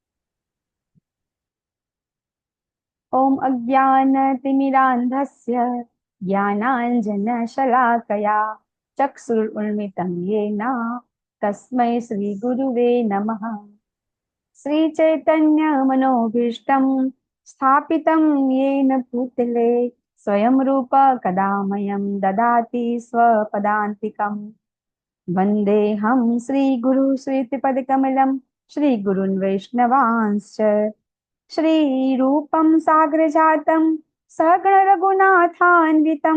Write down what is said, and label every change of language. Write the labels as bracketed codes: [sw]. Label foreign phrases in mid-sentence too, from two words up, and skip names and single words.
[sa] ઓમ અજ્ઞાનતિમિરાંધસ્ય જ્ઞાનાંજન શલાકયા ચક્ષુરુન્મિલિतं येन તસ્મૈ શ્રી ગુરુવે નમઃ. શ્રી ચૈતન્ય મનોભીષ્ટમ સ્થાપિतं येन भूतले स्वयं रूप कदामयं ददाति स्वपदान्तिकम्. वन्देऽहं श्रीगुरु श्रीत्रिपदकमलं श्रीगुरुन् वैष्णवांश्च श्रीरूपं साग्रजातं सहगण रघुनाथान्वितं